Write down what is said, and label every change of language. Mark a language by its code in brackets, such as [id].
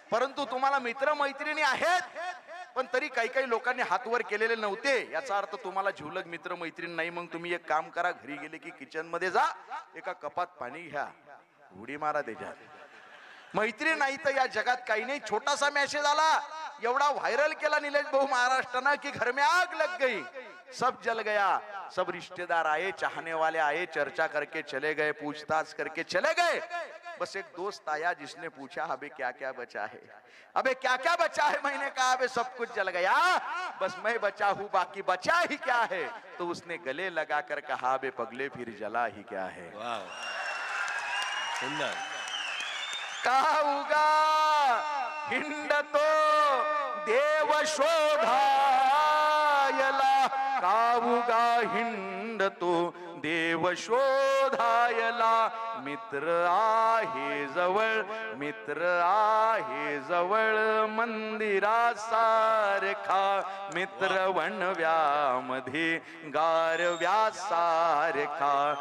[mr] परंतु तुम्हाला मित्र मैत्रिणी आहेत, पण तरी काही काही लोकांनी हात वर केलेले नव्हते. याचा अर्थ तुम्हाला जीवलग मित्र मैत्रीण नाही. मग तुम्ही एक काम करा. घरी गेले की किचन मध्ये जा, एका कपात पाणी घ्या, उडी मारा त्याच्यात. मैत्री नाही तर या जगात काही नाही. छोटासा मेसेज आला, एवढा व्हायरल केला निलेश भाऊ महाराष्ट्रानं की [hi] घर में आग लग गई, सब जल गया. सब रिश्तेदार आए, चाहने वाले आए, चर्चा करके चले गए, पूछताछ करके चले गए. बस एक दोस्त आया जिसने पूछा अबे क्या क्या बचा है, अबे क्या क्या बचा है. मैंने कहा अबे सब कुछ जल गया, बस मैं बचा हूँ, बाकी बचा ही क्या है. तो उसने गले लगा कर कहा अबे पगले फिर जला ही क्या है. [mr] वाह, सुंदर. काऊगा हिंडतो देव शोधायला, काऊगा हिंडतो देव शोधायला. मित्र आहे जवळ, मित्र आहे जवळ मंदिरासारखा, मित्र वणव्यामध्ये गारव्यासारखा.